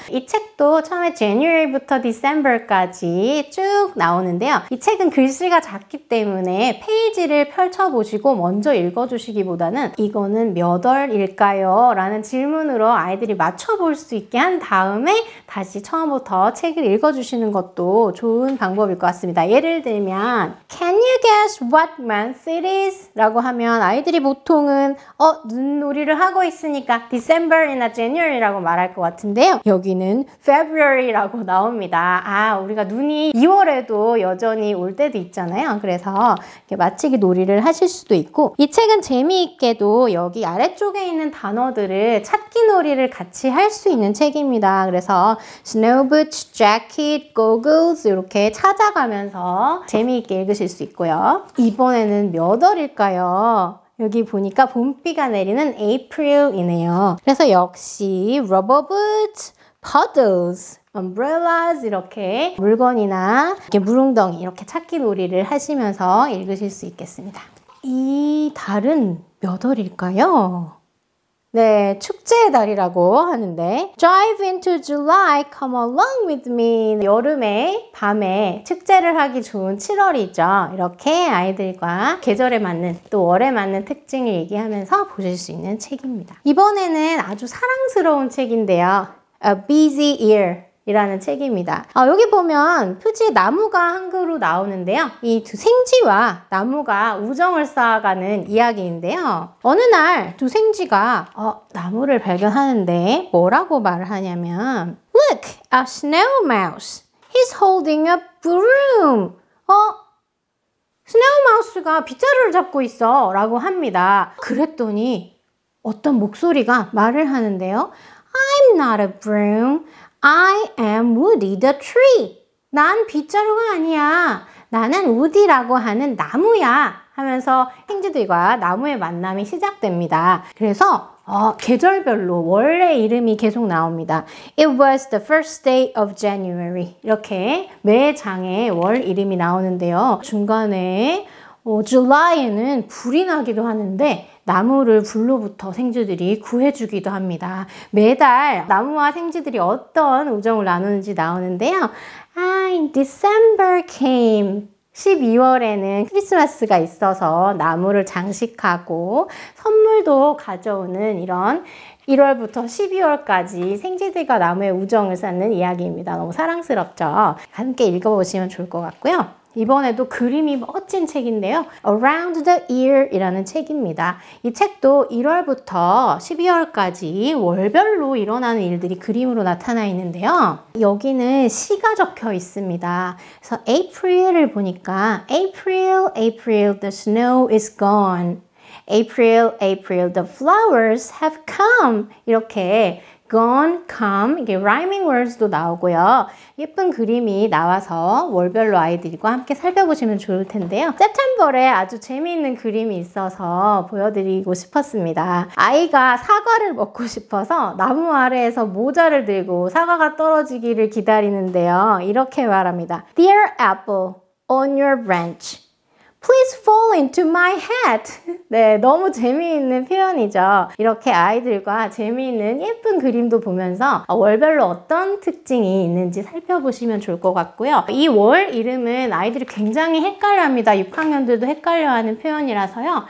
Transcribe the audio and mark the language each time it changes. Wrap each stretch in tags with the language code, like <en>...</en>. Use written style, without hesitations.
<ko>이 책도 처음에 January부터 December까지 쭉 나오는데요. 이 책은 글씨가 작기 때문에 페이지를 펼쳐보시고 먼저 읽어주시기보다는 이거는 몇 월일까요? 라는 질문으로 아이들이 맞춰볼 수 있게 한 다음에 다시 처음부터 책을 읽어주시는 것도 좋은 방법일 것 같습니다. 예를 들면</ko> <en>Can you guess what month it is?</en> <ko>라고 하면 아이들이 보통은 눈놀이를 하고 있으니까 December이나 January라고 말할 것 같은데요. 여기는 February라고 나옵니다. 우리가 눈이 2월에도 여전히 올 때도 있잖아요. 그래서 이렇게 맞추기 놀이를 하실 수도 있고, 이 책은 재미있게도 여기 아래쪽에 있는 단어들을 찾기 놀이를 같이 할 수 있는 책입니다. 그래서 Snow boots, jacket, goggles 이렇게 찾아가면서 재미있게 읽으실 수 있고요. 이번에는 몇 월일까요? 여기 보니까 봄비가 내리는 April이네요. 그래서 역시 rubber boots, puddles, umbrellas 이렇게 물건이나 이렇게 물웅덩이 이렇게 찾기 놀이를 하시면서 읽으실 수 있겠습니다. 이 달은 몇 월일까요? 네, 축제의 달이라고 하는데</ko> <en>Drive into July, come along with me.</en> <ko>여름에 밤에 축제를 하기 좋은 7월이죠. 이렇게 아이들과 계절에 맞는 또 월에 맞는 특징을 얘기하면서 보실 수 있는 책입니다. 이번에는 아주 사랑스러운 책인데요. A Busy Year 이라는 책입니다. 여기 보면 표지에 나무가 한글로 나오는데요. 이 두 생쥐와 나무가 우정을 쌓아가는 이야기인데요. 어느 날 두 생쥐가 나무를 발견하는데 뭐라고 말을 하냐면</ko> <en>Look, a snail mouse. He's holding a broom.</en> <ko>스네어 마우스가 빗자루를 잡고 있어 라고 합니다. 그랬더니 어떤 목소리가 말을 하는데요.</ko> <en>I'm not a broom. I am Woody the tree.</en> <ko>난 빗자루가 아니야. 나는 우디라고 하는 나무야. 하면서 생쥐들과 나무의 만남이 시작됩니다. 그래서 계절별로 월의 이름이 계속 나옵니다.</ko> <en>It was the first day of January.</en> <ko>이렇게 매 장에 월 이름이 나오는데요. 중간에 July에는 불이 나기도 하는데 나무를 불로부터 생쥐들이 구해주기도 합니다. 매달 나무와 생쥐들이 어떤 우정을 나누는지 나오는데요.</ko> <en>In December came.</en> <ko>12월에는 크리스마스가 있어서 나무를 장식하고 선물도 가져오는 이런 1월부터 12월까지 생쥐들과 나무의 우정을 쌓는 이야기입니다. 너무 사랑스럽죠? 함께 읽어보시면 좋을 것 같고요. 이번에도 그림이 멋진 책인데요. Around the Year 이라는 책입니다. 이 책도 1월부터 12월까지 월별로 일어나는 일들이 그림으로 나타나 있는데요. 여기는 시가 적혀 있습니다. 그래서 April을 보니까</ko> <en>April, April, the snow is gone. April, April, the flowers have come.</en> <ko>이렇게 gone, come, 이게 rhyming words도 나오고요. 예쁜 그림이 나와서 월별로 아이들과 함께 살펴보시면 좋을 텐데요. September에 아주 재미있는 그림이 있어서 보여드리고 싶었습니다. 아이가 사과를 먹고 싶어서 나무 아래에서 모자를 들고 사과가 떨어지기를 기다리는데요. 이렇게 말합니다.</ko> <en>Dear apple, on your branch. Please fall into my hat.</en> <ko>네, 너무 재미있는 표현이죠. 이렇게 아이들과 재미있는 예쁜 그림도 보면서 월별로 어떤 특징이 있는지 살펴보시면 좋을 것 같고요. 이 월 이름은 아이들이 굉장히 헷갈려합니다. 6학년들도 헷갈려하는 표현이라서요.</ko>